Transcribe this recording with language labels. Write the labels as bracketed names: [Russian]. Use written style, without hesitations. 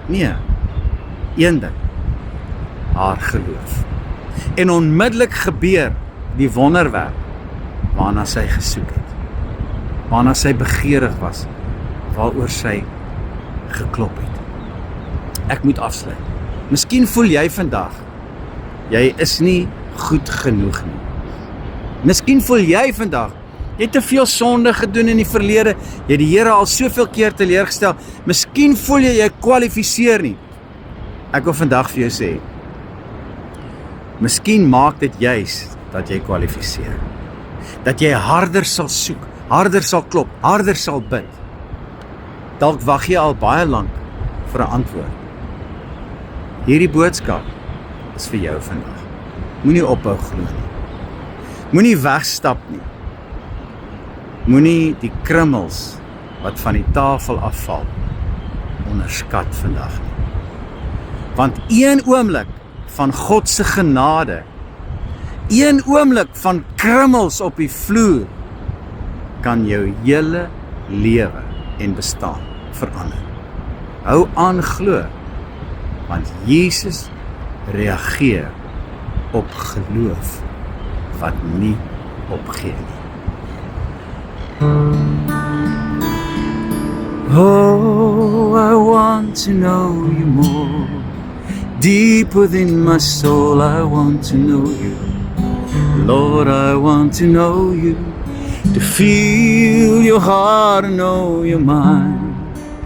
[Afrikaans] Nee, een ding, haar geloof. En onmiddellik gebeur die wonderwerk waarna sy gesoek het, waarna sy begeerig was, waaroor sy geklop het. Ek moet afsluit. Miskien voel jy vandag, jy is nie goed genoeg nie. Miskien voel jy vandag, jy het te veel sonde gedoen in die verlede, jy het die Here al soveel keer teleurgestel, miskien voel jy kwalifiseer nie. Ek wil vandag vir jou sê, miskien maak dit juis dat jy kwalifiseer. Dat jy harder sal soek, harder sal klop, harder sal bid. Dalk wag jy al baie lank vir 'n antwoord. Hierdie boodskap is vir jou vandag. Moenie ophou glo nie. Moenie wegstap nie. Moenie die krummels wat van die tafel afval onderskat vandag nie. Want een oomblik van God se genade, een oomblik van krummels op die vloer, kan jou hele lewe en bestaan verander. Hou aan glo, want Jesus reageer op geloof wat nie opgee nie. [English] Oh, I want to know you more. Deep within my soul, I want to know you. Lord, I want to know you. To feel your heart and know your mind.